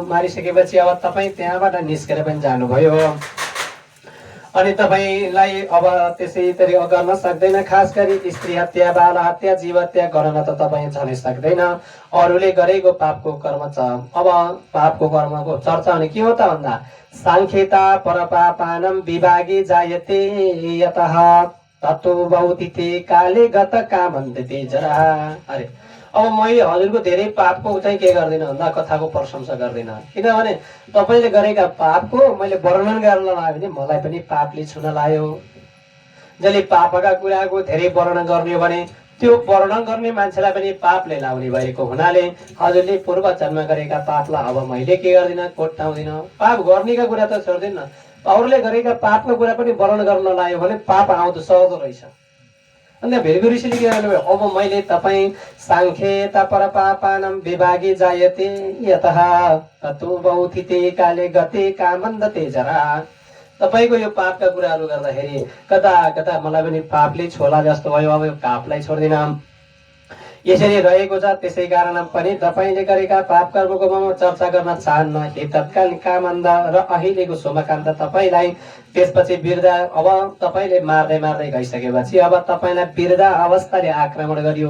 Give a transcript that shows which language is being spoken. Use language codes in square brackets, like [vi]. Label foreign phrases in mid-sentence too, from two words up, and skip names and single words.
[ne] मारिसकेपछि अब तपाईँ त्यहाँबाट निस्केर पनि जानुभयो। अनि तपाईँलाई अब त्यसै तरिका गर्न सक्दैन। खास गरी स्त्री हत्या, बाल हत्या, जीव हत्या गर्न त तपाईँ झनै सक्दैन। अरूले गरेको पापको कर्म छ। अब पापको कर्मको चर्चा भने के हो त भन्दा, [sa] सांख्यता परपापानम विभागी जायते यतः तत्व बहुतिथे काले गत कामन्ते जरा। [ne] अरे अब मैले हजुरको धेरै पापको चाहिँ के गर्दिनँ भन्दा कथाको प्रशंसा गर्दिनँ, किनभने तपाईँले गरेका पापको मैले वर्णन गर्न लाग्यो भने मलाई पनि पापले छुन लाग्यो। जसले पापका कुराको धेरै वर्णन गर्ने हो भने त्यो वर्णन गर्ने मान्छेलाई पनि पापले लाउने भएको हुनाले हजुरले पूर्व जन्म गरेका पापलाई अब मैले के गर्दिनँ, कोट्याउँदिनँ। पाप गर्नेका कुरा त छोड्दिनँ, अरूले गरेका पापको कुरा पनि वर्णन गर्न लाग्यो भने पाप आउँदो सक्दो रहेछ। अन्त भिरगु ऋषिले के गर्नुभयो, अब मैले तपाईँ [sa] सांख्यता परपापानम विभागी जायते यतः ततो बहुतिथे काले गते कामन्दते जरा। [ne] तपाईँको यो पापका कुराहरू गर्दाखेरि कता कता मलाई पनि पापले छोला जस्तो भयो। अब यो पापलाई छोड्दिनँ यसरी रहेको छ। त्यसै कारण पनि तपाईँले गरेका पाप कर्मको म चर्चा गर्न चाहन्न। हे तत्कालीन कामन्द र अहिलेको सोमकान्त तपाईँलाई त्यसपछि वृद्धा अब तपाईँले मार्दै मार्दै गइसकेपछि अब तपाईँलाई वृद्धा अवस्थाले आक्रमण गरियो।